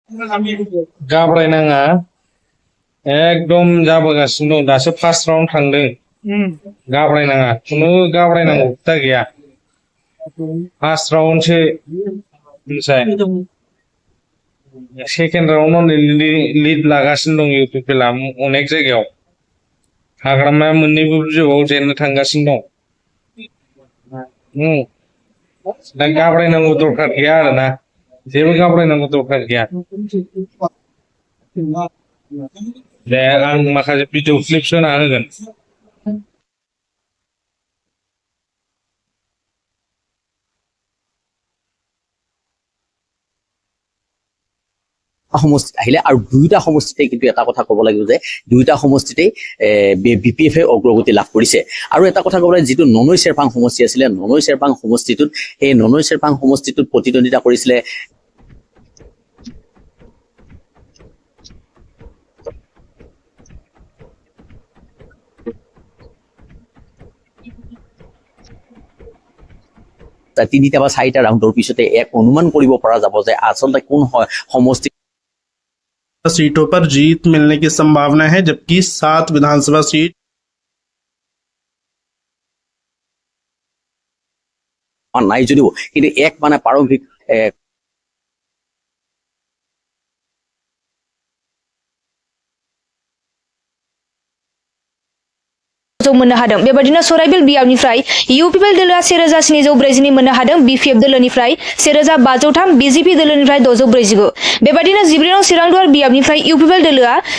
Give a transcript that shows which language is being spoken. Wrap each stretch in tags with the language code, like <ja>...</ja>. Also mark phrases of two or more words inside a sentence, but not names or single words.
<brx>गाब्रायनाङा एकदम जाबोगासिनो दं दासो</brx> <en>first round</en> <brx>थांदों गाब्रायनाङा खुनु गाब्रायनांगौ खोथा गैया फार्स्ट राउन्डसो मिथिबाय सेकेन्ड राउन्डआव लिड लागासिनो दं इउपिपिएलआ अनेक जायगायाव हाग्रामाया मोननैबो बिजौआव जेननो थांगासिनो दं दा गाब्रायनांगौ दरखार गैया आरोना जेबो गाब्रायनांगौ दरखार गैया दे आं माखासे</brx> <en>video clips</en> <brx>होना होगोन</brx> <as>সমষ্টিত আহিলে আৰু দুয়োটা সমষ্টিতে কিন্তু এটা কথা ক'ব লাগিব যে দুয়োটা সমষ্টিতেই বিপিএফে অগ্ৰগতি লাভ কৰিছে আৰু এটা কথা ক'ব লাগে যিটো ননৈ চেৰপাং সমষ্টি আছিলে ননৈ চেৰপাং সমষ্টিটোত এই ননৈ চেৰপাং সমষ্টিটোত প্ৰতিদ্বন্দ্বিতা কৰিছিলে তিনিটা বা চাৰিটা ৰাউণ্ডৰ পিছতে এক অনুমান কৰিব পৰা যাব যে আচলতে কোন সমষ্টি</as> <hi>सीटों पर जीत मिलने की संभावना है जबकि 7 विधानसभा सीट</hi> <as>নাই যদিও কিন্তু এক মানে প্ৰাৰম্ভিক</as> <brx>मोननो हादों बेबायदिनो सराइबिल बियाबनिफ्राय इउपिपिएल दोलोआ 1740 मोननो हादों बिपिएफ दोलोनिफ्राय 1503 बिजेपि दोलोनिफ्राय 649 बेबायदिनो जिब्रै नं चिरांदुवार बियाबनिफ्राय इउपिपिएल दोलोआ</brx>